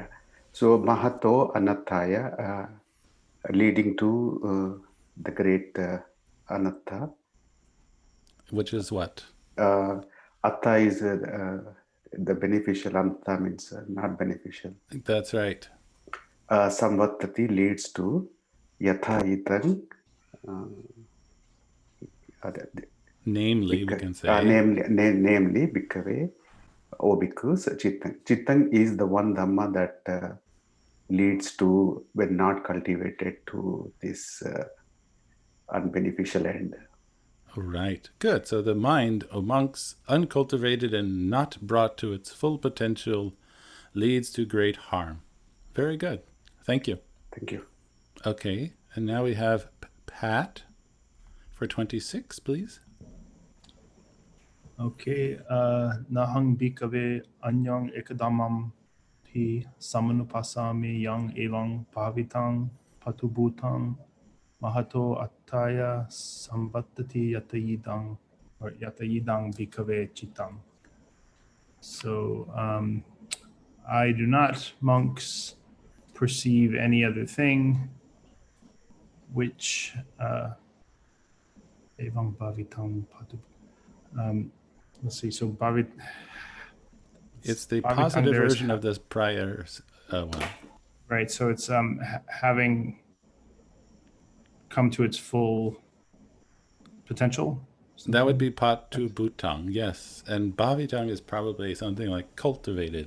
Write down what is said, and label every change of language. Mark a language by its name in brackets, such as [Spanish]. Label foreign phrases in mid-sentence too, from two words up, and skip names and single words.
[English] So [Pali] mahato anattaya, [English] leading to the great anatta. Which is what? Atta is the beneficial, anatta means not beneficial. That's right. [Pali] Samvattati [English] leads to [Pali] yatha idang. [English] Namely, we can say. Namely, [Pali] bhikkhave, O bhikkhus, chittang. [English] Chittang is the one dhamma that leads to, when not cultivated, to this unbeneficial end. Right. Good. So the mind, amongst uncultivated and not brought to its full potential, leads to great harm. Very good. Thank you. Thank you. Okay. And now we have Pat for 26, please. [Pali] Okay, nahang bhikkhave anyang ekadamam pi samanupasami yang evang bhavitang patubhutang mahato attaya samvattati yatayidang or yatayidang bhikkhave chitam. [English] So I do not, monks, perceive any other thing which [Pali] evang bhavitang patubhutang. [English] Let's see, so bhavit. It's the Bhavitang positive there is version of this prior one. Right, so it's having come to its full potential. That would be [Pali] patu bhutang, [English] yes. And bhavitang is probably something like cultivated.